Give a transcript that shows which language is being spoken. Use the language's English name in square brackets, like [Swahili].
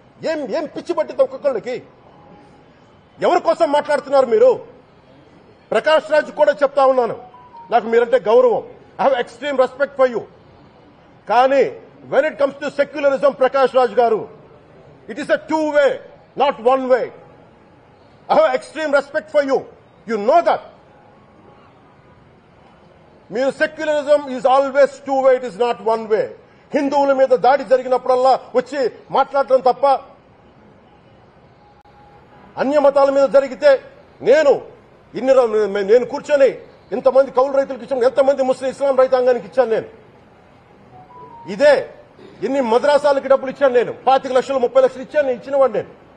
[Telugu] ఏం పిచ్చి పట్టింది ఒక్కొక్కళ్ళకి? ఎవరి కోసం మాట్లాడుతున్నారు మీరు? ప్రకాష్ రాజ్ కూడా చెప్తా ఉన్నాను, నాకు మీరంటే గౌరవం. [English] I have extreme respect for you. కానీ when it comes to secularism, Prakash Raj garu, it is a two-way, not one-way. I have extreme respect for you. You know that. Mere secularism is always two-way, it is not one-way. [Telugu] హిందువుల మీద దాడి జరిగినప్పుడల్లా వచ్చి మాట్లాడటం తప్ప, అన్య మతాల మీద జరిగితే నేను కూర్చొని ఇంతమంది కౌలు రైతులకు ఇచ్చాను, ఎంతమంది ముస్లిం ఇస్లాం రైతాంగానికి ఇచ్చాను నేను. ఇదే ఎన్ని మద్రాసాలకి డబ్బులు ఇచ్చాను నేను, 25 లక్షలు 30 లక్షలు ఇచ్చాను, ఇచ్చినవాడిని నేను.